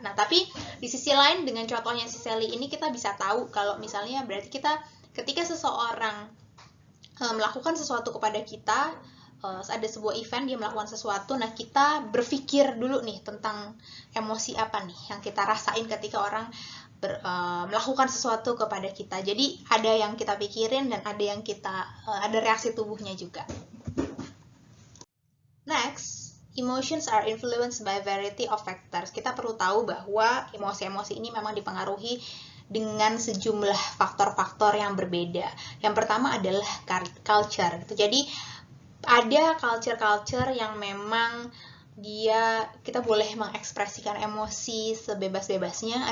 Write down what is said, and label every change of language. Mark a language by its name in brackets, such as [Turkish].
[Indonesian] Nah, tapi di sisi lain dengan contohnya si Sally ini, kita bisa tahu kalau misalnya berarti kita ketika seseorang melakukan sesuatu kepada kita, ada sebuah event dia melakukan sesuatu, nah kita berpikir dulu nih tentang emosi apa nih yang kita rasain ketika orang melakukan sesuatu kepada kita. Jadi ada yang kita pikirin dan ada yang ada reaksi tubuhnya juga. [English] Next, emotions are influenced by variety of factors. [Indonesian] Kita perlu tahu bahwa emosi-emosi ini memang dipengaruhi dengan sejumlah faktor-faktor yang berbeda. Yang pertama adalah culture gitu. Jadi ada culture yang memang kita boleh mengekspresikan emosi sebebas-bebasnya.